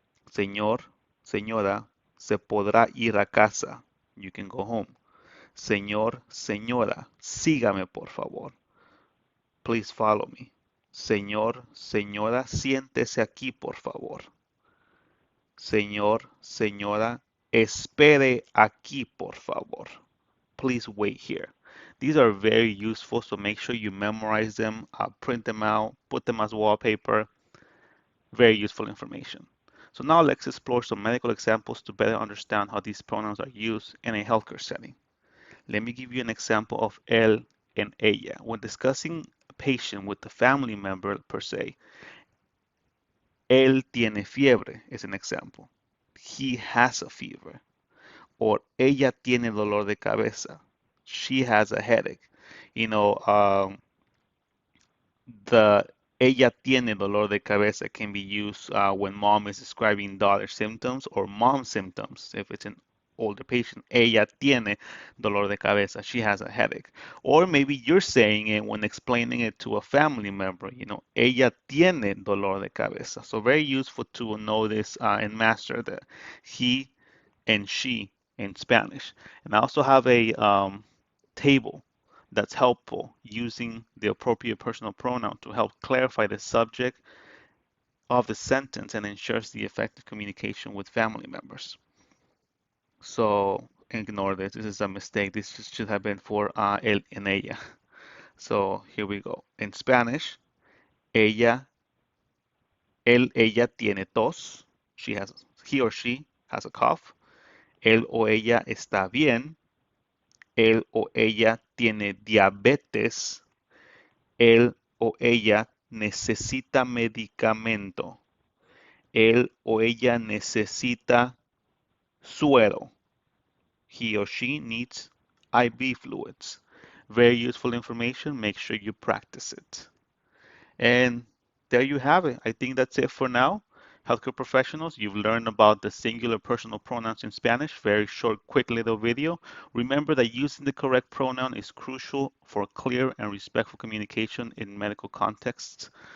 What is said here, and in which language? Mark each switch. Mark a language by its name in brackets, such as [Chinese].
[Spanish] Señor, señora, se podrá ir a casa. [English] You can go home. [Spanish] Señor, señora, sígame por favor. [English] Please follow me. [Spanish] Señor, señora, siéntese aquí por favor. Señor, señora, Espere aquí, por favor. [English] Please wait here. These are very useful, so make sure you memorize them, print them out, put them as wallpaper. Very useful information. So now let's explore some medical examples to better understand how these pronouns are used in a healthcare setting. Let me give you an example of él and ella. When discussing a patient with a family member per se, [Spanish] él tiene fiebre [English] is an example. He has a fever. [Spanish] Or ella tiene dolor de cabeza. [English] She has a headache. You know, the [Spanish] ella tiene dolor de cabeza [English] can be used when mom is describing daughter symptoms or mom symptoms. If it's an older patient, [Spanish] ella tiene dolor de cabeza. [English] She has a headache. Or maybe you're saying it when explaining it to a family member. You know, [Spanish] ella tiene dolor de cabeza. [English] So very useful to know this and master the he and she in Spanish. And I also have a table that's helpful using the appropriate personal pronoun to help clarify the subject of the sentence and ensures the effective communication with family members. So ignore this. This is a mistake. This should have been for él and ella. So here we go. In Spanish, [Spanish] ella, ella tiene tos. [English] He or she has a cough. [Spanish] Él o ella está bien. Él o ella tiene diabetes. Él o ella necesita medicamento. Él o ella necesita suero. [English] He or she needs IV fluids. Very useful information. Make sure you practice it. And there you have it. I think that's it for now. Healthcare professionals, you've learned about the singular personal pronouns in Spanish. Very short, quick little video. Remember that using the correct pronoun is crucial for clear and respectful communication in medical contexts.